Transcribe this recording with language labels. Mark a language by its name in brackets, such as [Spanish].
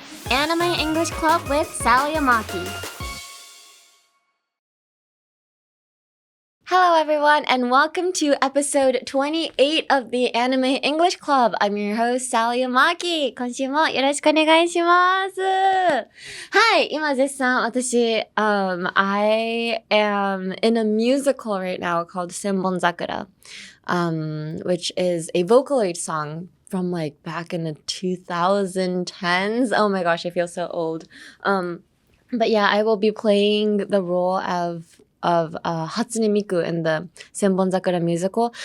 [English] Anime English Club with Sally Amaki. Hello everyone and welcome to episode 28 of the Anime English Club. I'm your host, Sally Amaki. [Japanese] 今週もよろしくお願いします。はい、今絶賛私、 [English] I am in a musical right now called Senbonzakura, which is a Vocaloid song from like back in the 2010s. Oh my gosh, I feel so old. But yeah, I will be playing the role of Hatsune Miku in the Senbonzakura musical.